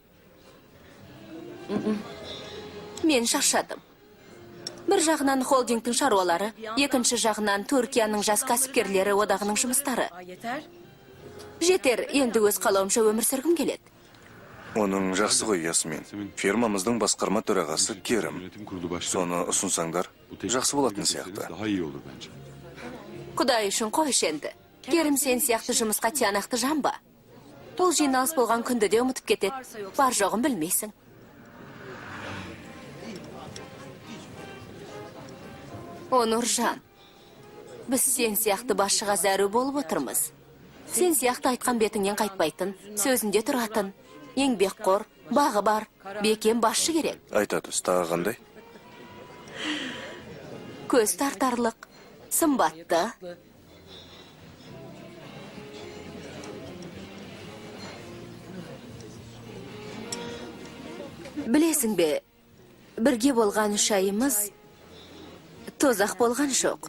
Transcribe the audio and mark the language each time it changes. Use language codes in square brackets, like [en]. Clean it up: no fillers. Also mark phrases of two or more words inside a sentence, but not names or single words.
[kk] Мен шаршадым. Бір жағынан холдингтің шаруалары, екінші жағынан Түркияның жас кәсіпкерлері одағының жұмыстары. Жетер, енді өз қалауымша өмір сүргім келеді. Оның жақсы ғой, Ясмин. Фирмамыздың басқарма төрағасы Керім. [tr] Yönetim kurulu başkanı. [kk] Соны ұсынсаңдар, жақсы болатын сияқты. [tr] Daha iyi olur bence. [kk] Құдай үшін қойшы енді. Керім сен сияқты жұмысқа тиянақты жан ба? Ол жиналыс болған күнді де ұмытып кетеді. Бар жоғын білмейсің. Onurжан, biz sen сияқты басшыға зәру болып отырмыз. Sen сияқты айтқан бетіңнен қайтпайтын, сөзінде тұратын, еңбекқор, бағы бар, бекем басшы керек. Айтады, тағы қандай? Көз тартарлық, сымбатты. Білесің бе, бірге болған 3 айымыз тозақ болған жоқ.